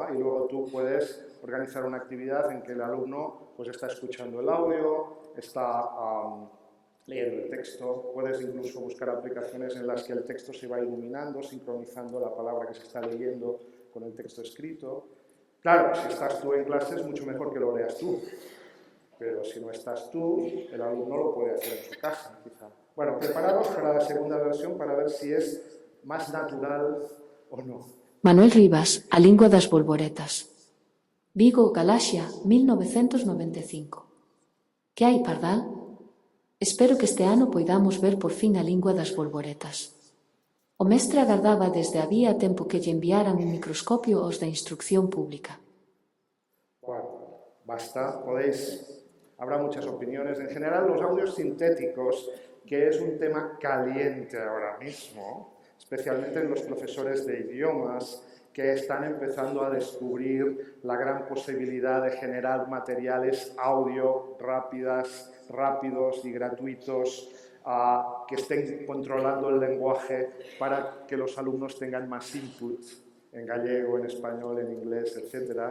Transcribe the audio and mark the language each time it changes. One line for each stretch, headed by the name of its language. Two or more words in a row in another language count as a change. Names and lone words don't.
Spanish: Y luego tú puedes organizar una actividad en que el alumno pues, está escuchando el audio, está leyendo el texto, puedes incluso buscar aplicaciones en las que el texto se va iluminando, sincronizando la palabra que se está leyendo con el texto escrito. Claro, si estás tú en clase es mucho mejor que lo leas tú, pero si no estás tú, el alumno lo puede hacer en su casa, quizá. Bueno, preparados para la segunda versión para ver si es más natural o no.
Galician: Manuel Rivas, A Lingua das Bolboretas. Vigo, Galaxia, 1995. Que hai, Pardal? Espero que este ano poidamos ver por fin A Lingua das Bolboretas. O mestre agardaba desde había tempo que lle enviaran un microscopio aos da instrucción pública.
Spanish: Bueno, basta, habrá muchas opiniones. En general, los audios sintéticos, que es un tema caliente ahora mismo, especialmente en los profesores de idiomas, que están empezando a descubrir la gran posibilidad de generar materiales audio rápidos y gratuitos que estén controlando el lenguaje para que los alumnos tengan más input en gallego, en español, en inglés, etc.